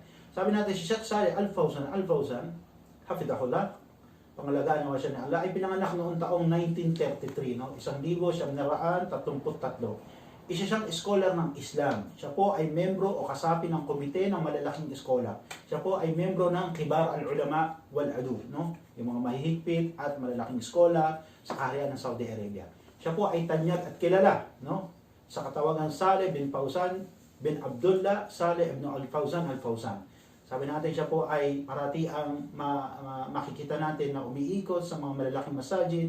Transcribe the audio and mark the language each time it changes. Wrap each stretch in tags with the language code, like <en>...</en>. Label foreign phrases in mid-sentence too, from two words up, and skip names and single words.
<tl>Sabi natin, si Sheikh Saleh Al-Fawzan, hafidahullah, pangalagaan naman siya ni Allah, ay pinanganak noong taong 1933, no? 1933. Isa siyang scholar ng Islam. Siya po ay membro o kasapi ng komite ng malalaking eskola. Siya po ay membro ng Kibar al-Ulama wal-Adu, no? Yung mga mahihigpit at malalaking eskola sa kaharian ng Saudi Arabia. Siya po ay tanyag at kilala, no? Sa katawagan Saleh bin Fawzan bin Abdullah Saleh ibn Al-Fawzan Al-Fawzan. Sabi natin siya po ay parati ang makikita natin na umiikot sa mga malalaking masajid.</tl>